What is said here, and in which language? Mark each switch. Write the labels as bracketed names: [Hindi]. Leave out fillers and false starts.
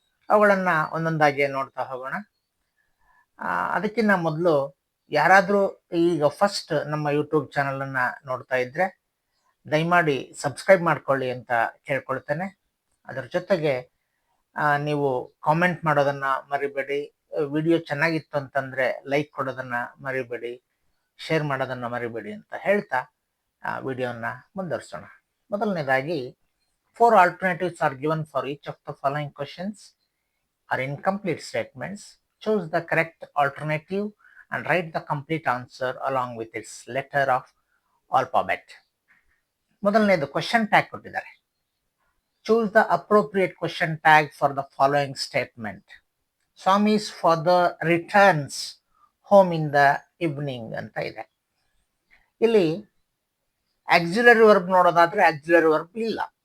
[Kannada] ಅವುಗಳನ್ನ ಒಂದೊಂದಾಗಿ ನೋಡ್ತಾ ಹೋಗೋಣ. ಅದಕ್ಕಿಂತ ಮೊದಲು ಯಾರಾದರೂ ಈಗ ಫಸ್ಟ್ ನಮ್ಮ ಯೂಟ್ಯೂಬ್ ಚಾನಲನ್ನು ನೋಡ್ತಾ ಇದ್ರೆ ದಯಮಾಡಿ ಸಬ್ಸ್ಕ್ರೈಬ್ ಮಾಡ್ಕೊಳ್ಳಿ ಅಂತ ಕೇಳ್ಕೊಳ್ತೇನೆ. ಅದರ ಜೊತೆಗೆ ನೀವು ಕಾಮೆಂಟ್ ಮಾಡೋದನ್ನ ಮರಿಬೇಡಿ. ವಿಡಿಯೋ ಚೆನ್ನಾಗಿತ್ತು ಅಂತಂದ್ರೆ ಲೈಕ್ ಕೊಡೋದನ್ನ ಮರಿಬೇಡಿ, ಶೇರ್ ಮಾಡೋದನ್ನ ಮರಿಬೇಡಿ ಅಂತ ಹೇಳ್ತಾ ವಿಡಿಯೋನ ಮುಂದುವರಿಸೋಣ. ಮೊದಲನೇದಾಗಿ [English] 4 alternatives are given for each of the following questions are incomplete statements. Choose the correct alternative and write the complete answer along with its letter of alphabet. [Kannada] ಮೊದಲನೇದು ಕ್ವೆಶನ್ ಟ್ಯಾಗ್ ಕೊಟ್ಟಿದ್ದಾರೆ. [English] Choose the appropriate question tag for the following statement. Swami's father returns home in the evening [Kannada] ಅಂತ ಇದೆ. ಇಲ್ಲಿ auxiliary verb ನೋಡೋದಾದ್ರೆ auxiliary verb ಇಲ್ಲ.